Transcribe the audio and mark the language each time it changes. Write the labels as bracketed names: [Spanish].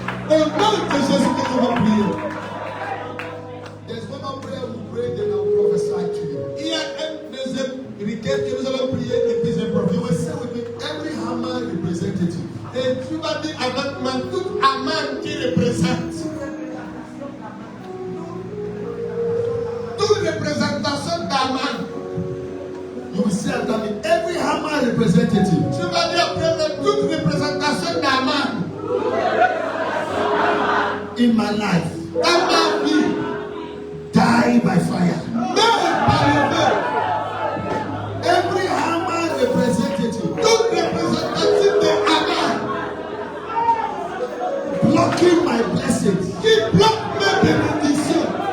[French] Au nom de Jésus que nous allons prier. [English] There's one more prayer we pray, then I'll prophesy to you. [French] Il y a un deuxième requête que nous allons prier et puis je [English] You [French] prophétise. [English] will say with me, every Haman representative, [French] Et tu vas dire avec moi toute Aman qui représente. Toute représentation d'Aman. [English] you will say after me, every Haman representative [French] Tu vas dire après moi toute représentation d'Aman [English] in my life, [French] dans ma vie. [English] die by fire. [French] Meurs par le feu. [English] Every Haman representative [French] Toute représentation d'Aman [English] blocking my blessings, [French] qui bloque mes bénédictions.